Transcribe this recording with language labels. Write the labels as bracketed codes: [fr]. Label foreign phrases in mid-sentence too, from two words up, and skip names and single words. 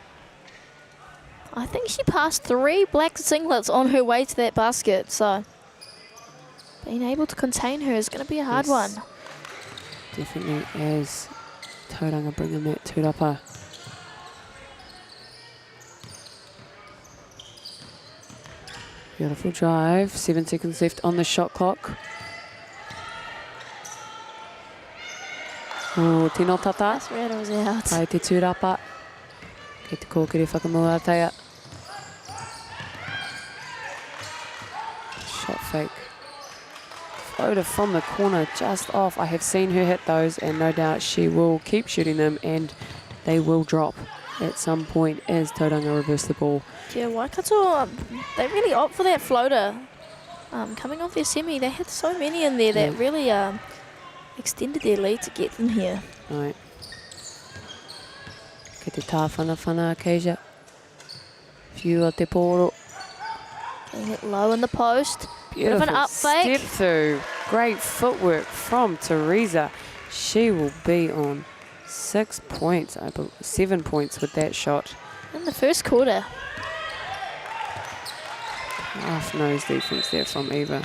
[en] I think she passed 3 black singlets on her way to that basket, so being able to contain her is going to be a hard one. Definitely, as Tauranga bring in that tūrapa. Beautiful drive, 7 seconds left on the shot clock. [mi] Oh, tino tata. [en] That's where it was out. [mi] Pai te tūrapa. Kei te kōkiri whakamua teia. [en] Shot fake. Floater from the corner, just off. I have seen her hit those, and no doubt she will keep shooting them, and they will drop at some point as Tauranga reverse the ball. Yeah, Waikato, they really opt for that floater. Coming off their semi, they had so many in there that really extended their lead to get them here. Right. [mi] Kei te tāwhana Keija. Whiua te poro. [en] Getting it low in the post. Beautiful Bit of an up fake. step through. Great footwork from Teresa. She will be on 6 points, I believe, 7 points with that shot. In the first quarter. Half nose defense there from Eva.